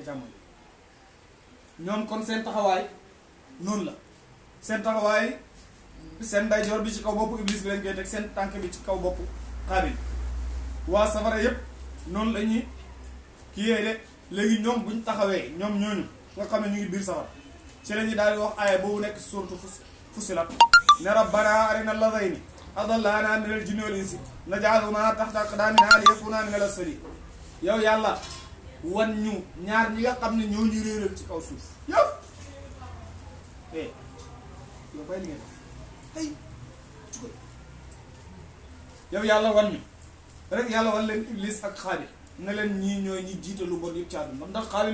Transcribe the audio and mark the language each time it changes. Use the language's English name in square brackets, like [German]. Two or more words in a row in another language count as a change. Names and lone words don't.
[Wolof] càmmooy ñoom kon seen taxawaay noonu la seen taxawaay seen ndeyjoor bi ci kaw boppu iblis bi lañ koy teg seen tànk bi ci kaw boppu xaabil waa safara yépp noonu la ñuy kiyee de léegi ñoom buñ taxawee ñoom ñooñu nga xam ne ñu ngi biir safara ci la ñuy daal di wax aaya boobu nekk suuratu Fussilat ne [Arabic] ربنا أرنا اللذين أضلانا من الجن والإنس نجعلهما تحت أقدامنا ليكونا من الأسفلين [Wolof] yow yàlla wan ñu ñaar ñi nga xam ne ñoo ñu réeral ci kaw suuf yëpp yow bay li ngeen ay yow yàlla wan ñu rek yàlla wan leen iblis ak xaabil ne leen ñii ñooy ñi jiite lu bon yëpp ci àdduna ndax xaabil